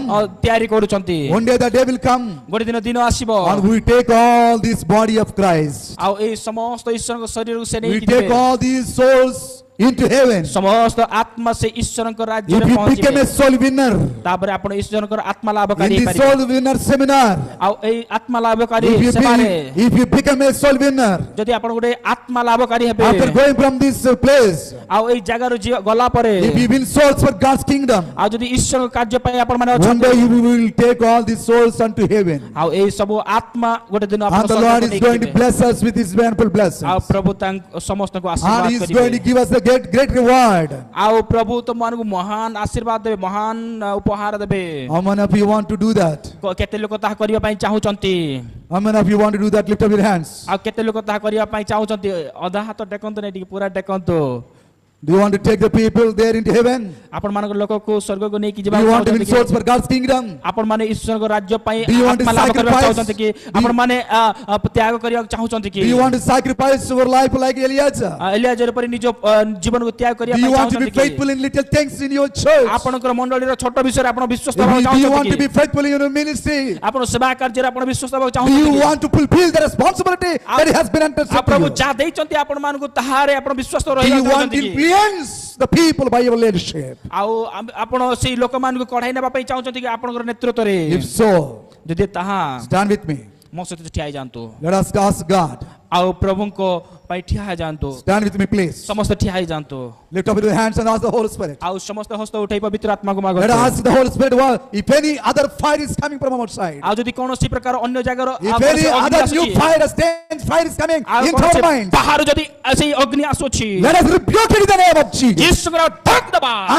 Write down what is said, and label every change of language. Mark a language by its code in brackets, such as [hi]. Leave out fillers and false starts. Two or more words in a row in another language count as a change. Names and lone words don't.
[or] ତିଆରି କରୁଛନ୍ତି [en] One day the day will come [or] ଗୋଟେ ଦିନ ଦିନ ଆସିବ [en] and we take all this body of Christ, [or] ଆଉ ଏଇ ସମସ୍ତ ଈଶ୍ୱରଙ୍କ ଶରୀରକୁ ସେ [en] we [or] ନେଇକି [en] take [or] ଯିବେ [en] all these souls into heaven. [or] ସମସ୍ତ ଆତ୍ମା ସେ ଈଶ୍ୱରଙ୍କ ରାଜ୍ୟରେ [en] If you become [or] ପହଞ୍ଚିବେ [en] a soul winner [or] ତାପରେ ଆପଣ ଈଶ୍ୱରଙ୍କର ଆତ୍ମା ଲାଭକାରୀ [en] in the [or] ହେଇପାରିବେ [en] soul winner seminar, [or] ଆଉ ଏଇ ଆତ୍ମା ଲାଭକାରୀ [en] if [or] ସେବାରେ [en] you become a soul winner [or] ଯଦି ଆପଣ ଗୋଟେ ଆତ୍ମା ଲାଭକାରୀ ହେବେ [en] after going from this place, [or] ଆଉ ଏଇ ଜାଗାରୁ ଗଲା ପରେ [en] if you win souls for God's kingdom, [or] ଆଉ ଯଦି ଈଶ୍ୱରଙ୍କ କାର୍ଯ୍ୟ ପାଇଁ ଆପଣ ମାନେ [en] one [or] ଅଛନ୍ତି [en] day you will take all these souls unto heaven, [or] ଆଉ ଏଇ ସବୁ ଆତ୍ମା ଗୋଟେ ଦିନ ଆପଣ [en] and the Lord [or] ସ୍ୱର୍ଗକୁ [en] is going [or] ନେଇକି [en] to [or] ଯିବେ [en] bless us with His wonderful blessings, [or] ଆଉ ପ୍ରଭୁ ସମସ୍ତଙ୍କୁ [en] and [or] ଆଶୀର୍ବାଦ [en] He is going to [or] କରିବେ [en] give us a great reward. [or] ଆଉ ପ୍ରଭୁ ତୁମମାନଙ୍କୁ ମହାନ ଆଶୀର୍ବାଦ ଦେବେ ମହାନ ଉପହାର ଦେବେ [en] How many of you want to do that? [or] କେତେ ଲୋକ ତାହା କରିବା ପାଇଁ ଚାହୁଁଛନ୍ତି [en] How many of you want to do that? Lift up your hands. [or] ଆଉ କେତେ ଲୋକ ତାହା କରିବା ପାଇଁ ଚାହୁଁଛନ୍ତି ଅଧା ହାତ ଟେକନ୍ତୁ ନାହିଁ ଟିକେ ପୁରା ଟେକନ୍ତୁ [en] Do you want to take the people there into heaven? [or] ଆପଣ ମାନଙ୍କ ଲୋକକୁ ସ୍ୱର୍ଗକୁ ନେଇକି [en] Do [or] ଯିବାକୁ [en] you want to win [or] ଚାହୁଁଛନ୍ତି [en] souls for God's kingdom? [or] ଆପଣ ମାନେ ଈଶ୍ୱରଙ୍କ ରାଜ୍ୟ ପାଇଁ [en] Do you want to [or] ଆତ୍ମା ଲାଭ କରିବାକୁ [en] sacrifice? [or] ଚାହୁଁଛନ୍ତି କି ଆପଣ ମାନେ ତ୍ୟାଗ କରିବାକୁ ଚାହୁଁଛନ୍ତି କି [en] Do you want to sacrifice your life like Elijah? [or] ଏଲିଆଜର ପରି ନିଜ ଜୀବନକୁ ତ୍ୟାଗ କରିବା [en] Do [or] ପାଇଁ [en] you want to be [or] ଚାହୁଁଛନ୍ତି କି [en] faithful in little things in your church? [or] ଆପଣଙ୍କର ମଣ୍ଡଳୀର ଛୋଟ ବିଷୟରେ ଆପଣ ବିଶ୍ୱସ୍ତ [en] Do [or] ହେବାକୁ [en] you want [or] ଚାହୁଁଛନ୍ତି [en] to be [or] କି [en] faithful in your ministry? [or] ଆପଣ ସେବା କାର୍ଯ୍ୟରେ ଆପଣ ବିଶ୍ୱସ୍ତ ହେବାକୁ [en] Do [or] ଚାହୁଁଛନ୍ତି [en] you [or] କି [en] want to fulfill the responsibility that He has been entrusted to [or] ପ୍ରଭୁ [en] you? [or] ଯାହା ଦେଇଛନ୍ତି ଆପଣ ମାନଙ୍କୁ ତାହାରେ ଆପଣ ବିଶ୍ୱସ୍ତ [en] Do you [or] ରହିବାକୁ [en] want to [or] ଚାହୁଁଛନ୍ତି କି [en] influence the people by your leadership? [or] ଆଉ ଆପଣ ସେଇ ଲୋକମାନଙ୍କୁ କଢାଇ ନେବା ପାଇଁ ଚାହୁଁଛନ୍ତି କି ଆପଣଙ୍କର ନେତୃତ୍ୱରେ [en] If so, [or] ଯଦି ତାହା [en] stand with me. [or] ମୋ ସହିତ ଠିଆ ହେଇଯାଆନ୍ତୁ [en] Let us ask God. [or] ଆଉ ପ୍ରଭୁଙ୍କ ପାଇଁ ଠିଆ ହେଇଯାଆନ୍ତୁ [en] Stand with me, please. [or] ସମସ୍ତେ ଠିଆ ହେଇଯାଆନ୍ତୁ [en] Lift up your hands and ask the Holy Spirit. [or] ଆଉ ସମସ୍ତେ ହସ୍ତ ଉଠାଇ ପବିତ୍ର ଆତ୍ମାକୁ [en] Let us [or] ମାଗନ୍ତୁ [en] ask the Holy Spirit, well, if any other fire is coming from outside, [or] ଆଉ ଯଦି କୌଣସି ପ୍ରକାର ଅନ୍ୟ ଜାଗାର [en] if any other new fire, a strange fire is coming into our minds, [or] ବାହାରୁ ଯଦି ସେଇ ଅଗ୍ନି ଆସୁଛି [en] let us rebuke it in the name of Jesus. [or] ଯୀଶୁଙ୍କର ଧକ ଦବା [en] And